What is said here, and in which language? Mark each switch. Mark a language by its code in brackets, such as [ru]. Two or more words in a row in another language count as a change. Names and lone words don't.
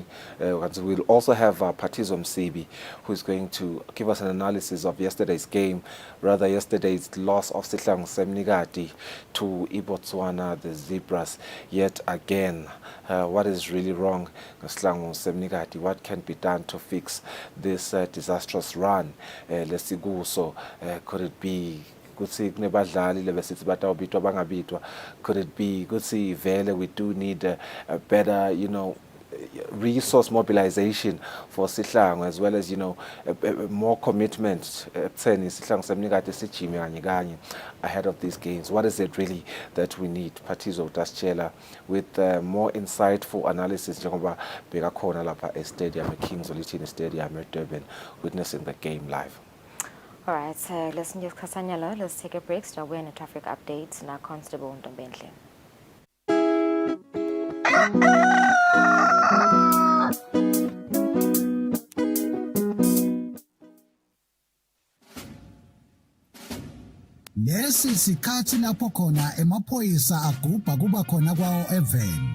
[en] We'll also have Patizo Msibi, who is going to give us an analysis of yesterday's game, rather yesterday's loss of Sihlang Semnigati to Ibotswana, the Zebras. Yet again, what is really wrong? Sihlang Semnigati, what can be done to fix this disastrous run? [ss] Lesiguso, [en] could it be [ss] kutsi kunebadlali lebesithi batawubitwa bangabitwa? [en] Could it be [ss] kutsi vele [en] we do need a better, resource mobilization for Sihlangu, as well as, more commitment ahead of these games? What is it really that we need? Patizo Daschela with more insightful analysis [ss] njengoba bekakhona lapha e-stadium, [en] Kings Olitini Stadium at Durban, witnessing the game live. All right, let's take a break. Start with a traffic update. Now, Constable Ndombenhle. [ss] Lesi sikhathi lapho khona emaphoyisa agubha kuba khona kwawo even.